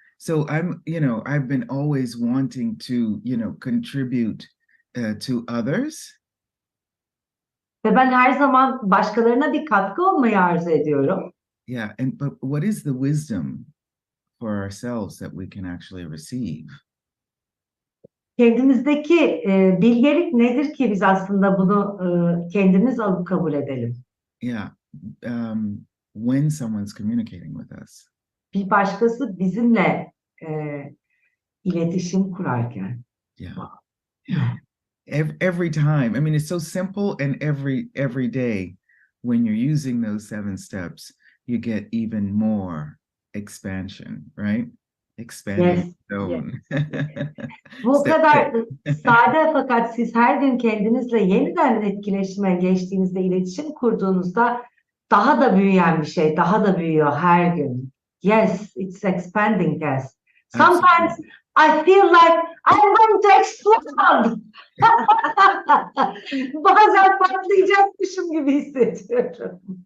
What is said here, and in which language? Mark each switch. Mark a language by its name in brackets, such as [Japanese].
[English] So I've been always wanting to, contribute to others. [Turkish] Ve ben her zaman başkalarına bir katkı olmayı arzu ediyorum. [English] Yeah. But what is the wisdom for ourselves that we can actually receive? [Turkish] Kendimizdeki bilgelik nedir ki biz aslında bunu kendimiz alıp kabul edelim? [English] Yeah. When someone's communicating with us. [Turkish] Bir başkası bizimle iletişim kurarken. [English] Yeah. Yeah. Every time. I mean, it's so simple, and every day when you're using those 7 steps, you get even more expansion, right? Expanding Yes. zone. [Turkish] Bu [English] Step [Turkish] kadar [English] six. [Turkish] sade fakat siz her gün kendinizle yeniden etkileşime geçtiğinizde, iletişim kurduğunuzda daha da büyüyen bir şey, daha da büyüyor her gün. [English] Yes, it's expanding, yes. Sometimes I feel like I'm going to explode. [Turkish] Bazen patlayacakmışım gibi hissediyorum.